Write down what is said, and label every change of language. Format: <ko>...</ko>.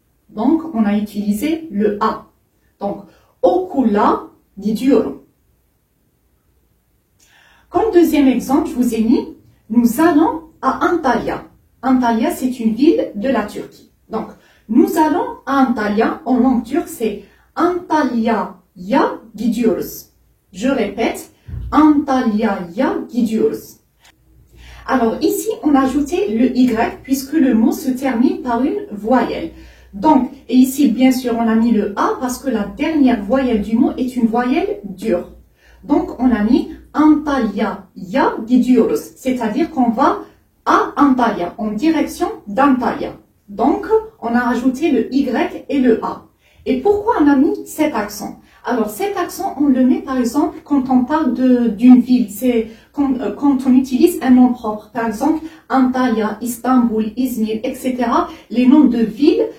<fr>Donc, on a utilisé le A. Donc,</fr> <tr>okula gidiyorum.</tr> <fr>Comme deuxième exemple, je vous ai mis, nous allons à Antalya. Antalya, c'est une ville de la Turquie. Donc, nous allons à Antalya. En langue turque, c'est</fr> <tr>Antalya'ya gidiyoruz.</tr> <fr>Je répète,</fr> <tr>Antalya'ya gidiyoruz.</tr> <fr>Alors, ici, on a ajouté le Y puisque le mot se termine par une voyelle. Donc, et ici, bien sûr, on a mis le A parce que la dernière voyelle du mot est une voyelle dure. Donc, on a mis</fr> <tr>Antalya'ya gidiyoruz.</tr> <fr>C'est-à-dire qu'on va à Antalya, en direction d'Antalya. Donc, on a rajouté le Y et le A. Et pourquoi on a mis cet accent? Alors, cet accent, on le met par exemple quand on parle d'une ville. C'est quand on utilise un nom propre. Par exemple, Antalya, Istanbul, Izmir, etc. Les noms de villes.</fr>